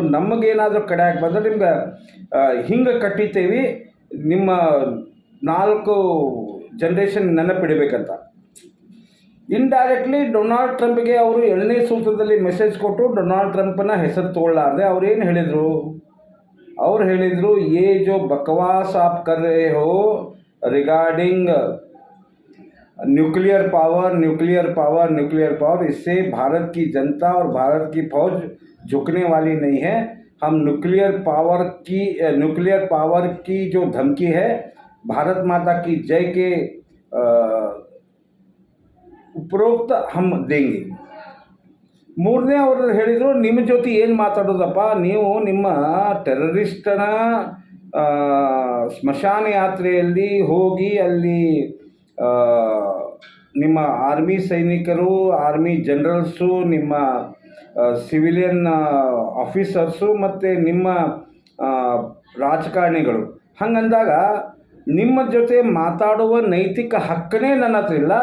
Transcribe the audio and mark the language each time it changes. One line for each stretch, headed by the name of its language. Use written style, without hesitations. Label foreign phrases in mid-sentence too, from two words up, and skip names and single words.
Kannada: ನಮಗೇನಾದರೂ ಕಡಿಯಾಗಿ ಬಂದರೆ ನಿಮ್ಗೆ ಹಿಂಗೆ ಕಟ್ಟಿತೇವೆ, ನಿಮ್ಮ 4 ಜನ್ರೇಷನ್ ನೆನಪಿಡಬೇಕಂತ. ಇಂಡೈರೆಕ್ಟ್ಲಿ ಡೊನಾಲ್ಡ್ ಟ್ರಂಪ್ಗೆ ಅವರು 2ನೇ ಸೂತ್ರದಲ್ಲಿ ಮೆಸೇಜ್ ಕೊಟ್ಟು ಡೊನಾಲ್ಡ್ ಟ್ರಂಪ್ನ ಹೆಸರು ತಗೊಳ್ಳಾರ್ದೆ ಅವ್ರೇನು ಹೇಳಿದರು? ಅವ್ರು ಹೇಳಿದರು,
Hindi: ये जो बकवास आप कर रहे हो
English: regarding nuclear power,
Hindi: इससे भारत की जनता और भारत की फौज झुकने वाली नहीं है. हम
English: nuclear power
Hindi: की जो धमकी है, भारत माता की जय के उपरोक्त हम देंगे.
Kannada: ಮೂರನೇ ಅವರು ಹೇಳಿದರು, ನಿಮ್ಮ ಜೊತೆ ಏನು ಮಾತಾಡೋದಪ್ಪ, ನೀವು ನಿಮ್ಮ ಟೆರರಿಸ್ಟನ ಆ, ಸ್ಮಶಾನ ಯಾತ್ರೆಯಲ್ಲಿ ಹೋಗಿ ಅಲ್ಲಿ ಆ, ನಿಮ್ಮ ಆರ್ಮಿ ಸೈನಿಕರು,
English: army generals,
Kannada: ನಿಮ್ಮ
English: civilian officers
Kannada: ಮತ್ತು ನಿಮ್ಮ ಆ, ರಾಜಕಾರಣಿಗಳು ಹಂಗಂದಾಗ ನಿಮ್ಮ ಜೊತೆ ಮಾತಾಡುವ ನೈತಿಕ ಹಕ್ಕನೇ ನನ್ನ ಹತ್ರ ಇಲ್ಲ.